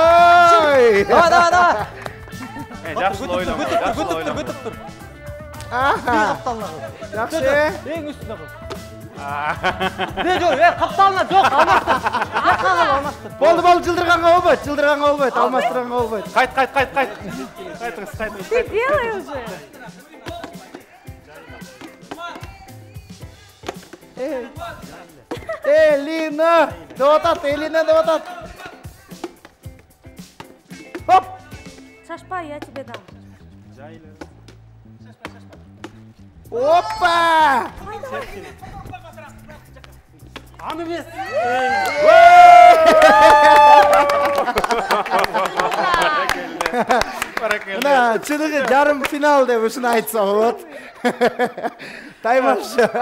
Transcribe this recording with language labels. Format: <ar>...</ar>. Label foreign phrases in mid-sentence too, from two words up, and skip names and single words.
<ky>Давай. Жакшы ойлама. Көтүп тур. Аха. Капталына кыл. Жакшы. Эң үстүнө кыл. Жок, капталына жок, алмаштыр. Алмаштыр. Болду, жылдырганга болбойт, алмаштырганга болбойт. Кайт.</ky> <ru>Ты делай уже.</ru> <ky>Элина деп атат. Хоп. Шашпа,</ky> <ru>я тебе дам.</ru> <ky>Опа! Аны эмес. Мына чыныгы жарым финал деп ушуну айтса болот. Таймаш.</ky>